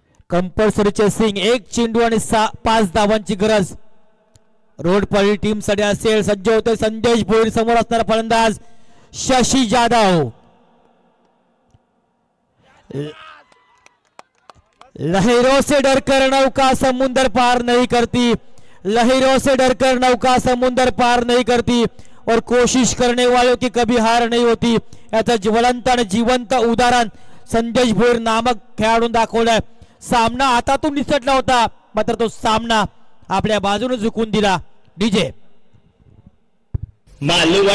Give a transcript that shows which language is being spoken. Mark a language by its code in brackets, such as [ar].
[mr] Compulsory chasing. 1 चेंडू आणि 5 धावांची गरज रोडपाळी टीम साठी असेल. सज्ज होते संदेश भोईर. समोर असणारा फलंदाज शशी जाधव. [hi] लहरों से डरकर नौका समुंदर पार नहीं करती, लहरों से डरकर नौका समुंदर पार नहीं करती और कोशिश करने वालों की कभी हार नहीं होती. [mr] याचं ज्वलंत आणि जिवंत उदाहरण संदेश भोईर नामक खेळाडून दाखवलंय. सामना हातातून निसटला होता मात्र तो सामना आपल्या बाजूने झुकून दिला. डीजे